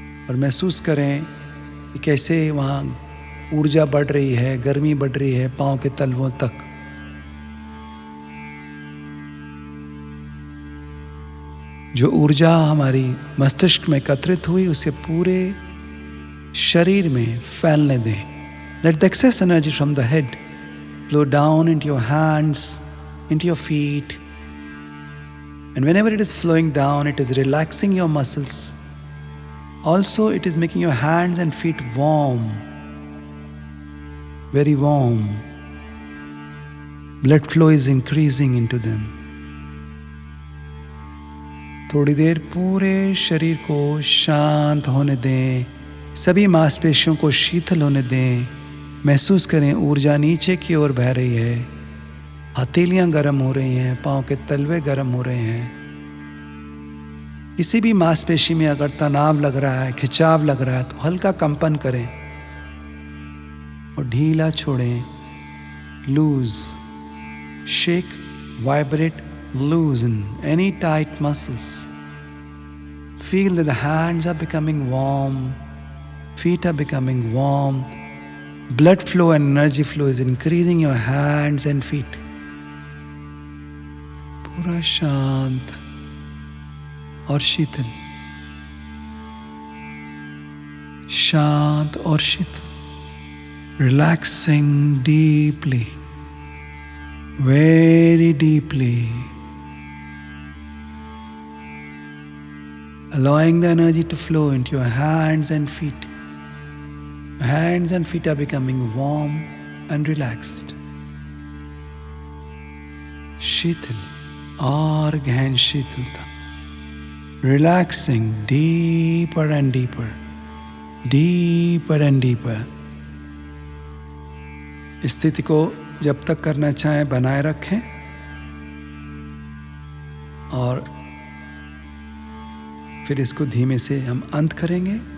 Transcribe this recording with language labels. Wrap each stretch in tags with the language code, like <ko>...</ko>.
<hi>और महसूस करें कि कैसे वहाँ ऊर्जा बढ़ रही है, गर्मी बढ़ रही है पांव के तलवों तक। जो ऊर्जा हमारी मस्तिष्क में एकत्रित हुई उसे पूरे शरीर में फैलने दें।</hi> <en>Let the excess energy from the head flow down into your hands, into your feet, and whenever it is flowing down, it is relaxing your muscles. Also, it is making your hands and feet warm, very warm. Blood flow is increasing into them.</en> <hi>थोड़ी देर पूरे शरीर को शांत होने दें, सभी मांसपेशियों को शीतल होने दें। महसूस करें ऊर्जा नीचे की ओर बह रही है, हथेलियां गर्म हो रही हैं, पांव के तलवे गर्म हो रहे हैं। किसी भी मांसपेशी में अगर तनाव लग रहा है, खिंचाव लग रहा है, तो हल्का कंपन करें और ढीला छोड़ें।</hi> <en>Loose, shake, vibrate, loosen any tight muscles. Feel that the hands are becoming warm, feet are becoming warm. Blood flow and energy flow is increasing your hands and feet.</en> <hi>पूरा शांत और शीतल, शांत और शीतल,</hi> <en>relaxing deeply, very deeply. Allowing the energy to flow into your hands and feet. Your hands and feet are becoming warm and relaxed.</en> <hi>शीतल और गहन शीतलता.</hi> <en>Relaxing deeper and deeper. Deeper and deeper.</en> <hi>इस स्थिति को जब तक करना चाहें बनाए रखें और फिर इसको धीमे से हम अंत करेंगे।</hi>